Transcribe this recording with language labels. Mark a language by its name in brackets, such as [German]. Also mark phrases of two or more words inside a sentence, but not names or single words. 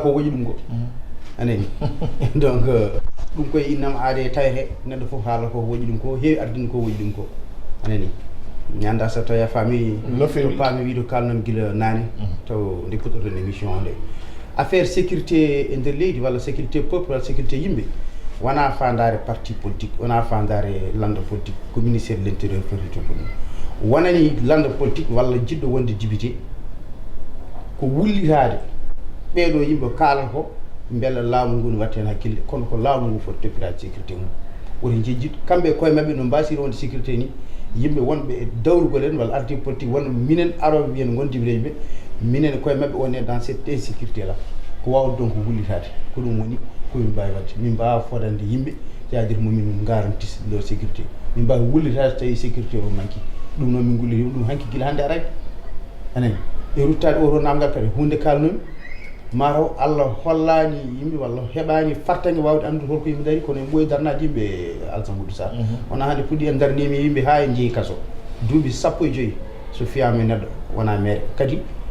[Fula] ko woƴi ɗum ko anani donc ɗum koye innam aade tawete neɗɗo foof haala ko woƴi ɗum ko heewi ardini ko woƴi ɗum ko anani mi anda so tawi a faami to paami wiide kalnam gila naane taw nde puɗɗoton émission o nde [French] affaire sécurité [Fula] e nder leydi walla [French] sécurité peuple [Fula] walla sécurité yimɓe wona fandare [French] parti politique [Fula] wona fandare lande politique ko [French] ministére de l' intérieur [Fula] foti to ɗum wonani lande politique walla jiɗɗo wonde député ko wullitade ɓeeɗo yimɓe kaalata ko beela laamu ngu ne watte hen hakkille kono ko laamu ngu foti toppirade sécurité mum woto jejjid kamɓe koye mabɓe no mbasiri wonde sécurité ni yimɓe wonɓe e dawrugol en walla arti politique wonno minen aroɓe wiyen gondiɓe ɓe minen koye mabɓe [French] on est dans cette insécurité là [Fula] ko wawde donc wullitade ko ɗum woni komin mbawi wadde min mbawa fodande yimɓe c'est-à-dire momin [French] garantis leur sécurité [Fula] min mbawi wullitade tawi sécurité o manqui ɗum noon min gullitima ɗum hanki guila hannde araki anani e ruttade oto namgal kadi hunde kalnomi mataw Allah hollani yimɓe walla heɓani fartange wawde andude holko yimɓe daari kono en ɓooyi darnade yimɓe Alassane Oudou Sarr wona hannde puɗɗi en darnimi yimɓe ha en jeeyi kaso duuɓi 15 so fiyama neɗɗo wona maire kadi